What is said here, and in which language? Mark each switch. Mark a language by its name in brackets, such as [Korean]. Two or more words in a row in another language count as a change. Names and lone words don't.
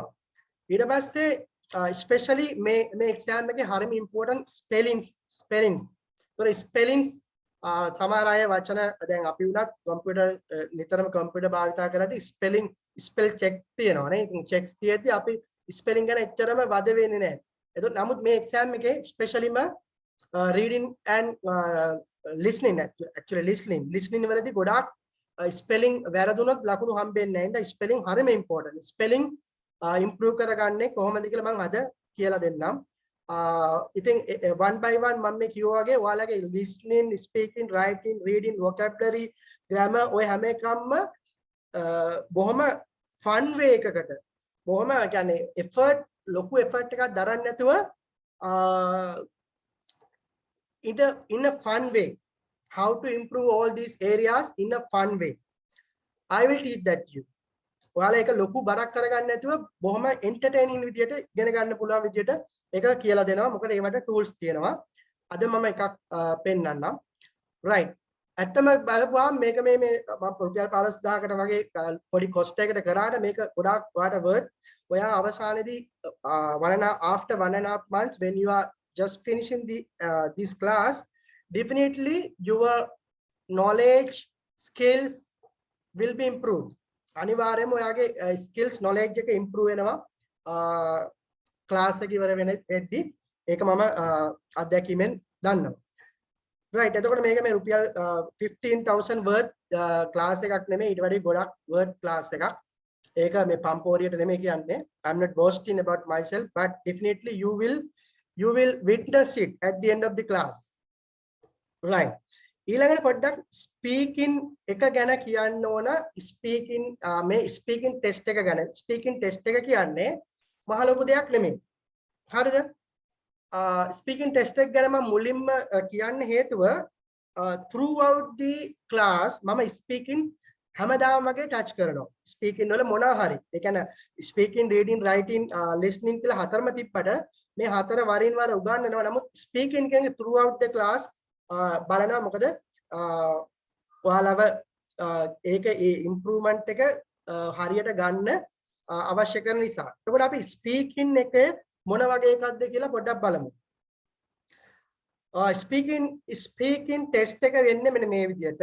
[Sinhala] ඊට පස්සේ especially මේ exam එකේ හරිම [English] important spellings. [Sinhala] ඒතර spellings සමහර අය වචන දැන් අපි උනත් computer නිතරම computer භාවිතා කරද්දී [English] spell check [Sinhala] තියෙනවා නේ. ඉතින් checks තියෙද්දි අපි spelling ගැන එච්චරම වද වෙන්නේ නැහැ. ඒතකොට නමුත් මේ exam එකේ specially [English] reading and listening [Sinhala] වලදී ගොඩාක් spelling වැරදුනොත් ලකුණු හම්බෙන්නේ නැහැ. ඉතින් spelling හරිම important. [English] spelling improve [Sinhala] කරගන්නේ කොහොමද කියලා මම අද කියලා දෙන්නම්. ඉතින් [English] one by one [Sinhala] මම මේ කිව්වා වගේ ඔයාලගේ [English] listening, speaking, writing, reading, vocabulary, grammar [Sinhala] ඔය හැම එකක්ම බොහොම [English] fun way [Sinhala] එකකට බොහොම කියන්නේ ලොකු effort එකක් දරන්නේ නැතුව [English] in a fun way. How to improve all these areas in a fun way. I will teach that you. [Sinhala] ඔයාලා ඒක ලොකු බරක් කරගන්න නැතුව බොහොම entertaining විදියට ඉගෙන ගන්න පුළුවන් විදියට ඒක කියලා දෙනවා. මොකද ඒවට tools තියෙනවා. අද මම එකක් පෙන්නන්නම්. right. ඇත්තම බලපුවාම මේක මේ මම රුපියල් 15000කට වගේ පොඩි cost එකකට කරාට මේක ගොඩාක් ඔයාලට worth. ඔයා අවසානයේදී [English] after 1.5 months when you are just finishing this class, definitely your knowledge, skills will be improved. [Sinhala] අනිවාර්යයෙන්ම ඔයාගේ [English] skills knowledge [Sinhala] එක improve වෙනවා class එක ඉවර වෙද්දී. ඒක මම අත්දැකීමෙන් දන්නවා. right. එතකොට මේක මේ රුපියල් 15000 [English] worth class [Sinhala] එකක් නෙමෙයි, ඊට වඩා ගොඩක් [English] worth class [Sinhala] එකක්. ඒක මේ පම්පෝරියට නෙමෙයි කියන්නේ. [English] I'm not boasting about myself, but definitely you will witness it at the end of the class. [Sinhala] right. ඊළඟට පොඩ්ඩක් ස්පීකින් එක ගැන කියන්න ඕන. මේ [English] speaking test [Sinhala] එක ගැන. [English] speaking test [Sinhala] එක කියන්නේ මහ ලොකු දෙයක් නෙමෙයි. හරිද? [English] speaking test [Sinhala] එක ගැන මම මුලින්ම කියන්න හේතුව [English] throughout the class [Sinhala] මම ස්පීකින් හැමදාම වගේ ටච් කරනවා. ස්පීකින් වල මොනවා හරි. ඒ කියන්නේ [English] speaking, reading, writing, listening [Sinhala] කියලා හතරම තිබ්බට මේ හතර වරින් වර උගන්වනවා. නමුත් ස්පීකින් කියන්නේ [English] throughout the class [Sinhala] බලනවා. මොකද ඔයාලව ඒක ඒ ඉම්ප්‍රූව්මන්ට් එක හරියට ගන්න අවශ්‍ය කරන නිසා. එතකොට අපි ස්පීකින් එක මොන වගේ එකක්ද කියලා පොඩ්ඩක් බලමු. [English] speaking test [Sinhala] එක වෙන්නේ මෙන්න මේ විදිහට.